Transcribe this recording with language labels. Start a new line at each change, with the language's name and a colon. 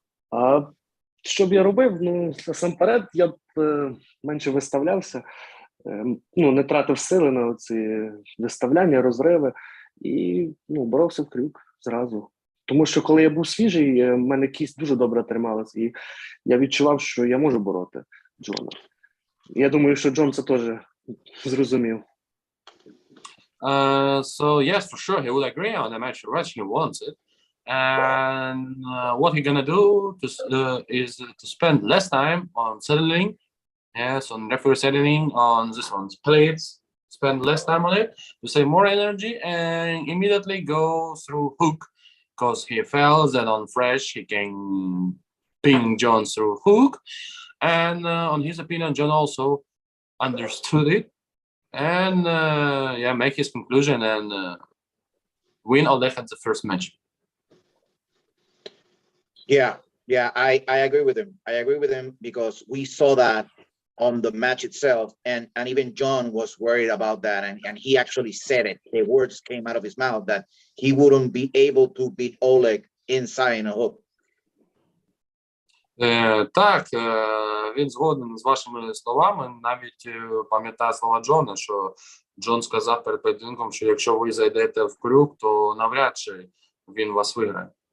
Ukrainian: А що б я робив? Насамперед, я б менше виставлявся, не тратив сили на ці виставляння, розриви, і боровся в крюк зразу. Тому що коли я був свіжий, в мене кість дуже добре трималась, і я відчував, що я можу бороти Джона. Я думаю, що Джон це теж зрозумів.
English: So yes, for sure, he would agree on the match rematch. He wants it, and what he gonna do is to spend less time on settling, on referee settling, on this one's plates. Spend less time on it to save more energy, and immediately go through hook, because he feels that on fresh he can ping John through hook. And on his opinion, John also understood it and make his conclusion and win Oleg at the first match. I agree with him. Because we saw that on the match itself, and even John was worried about that, and he actually said it. The words came out of his mouth that he wouldn't be able to beat Oleg inside in a hook.
Ukrainian: Так, він згоден з вашими словами, навіть пам'ятає слова Джона, що Джон сказав перед поєдинком, що якщо ви зайдете в крюк, то навряд чи він вас виграє.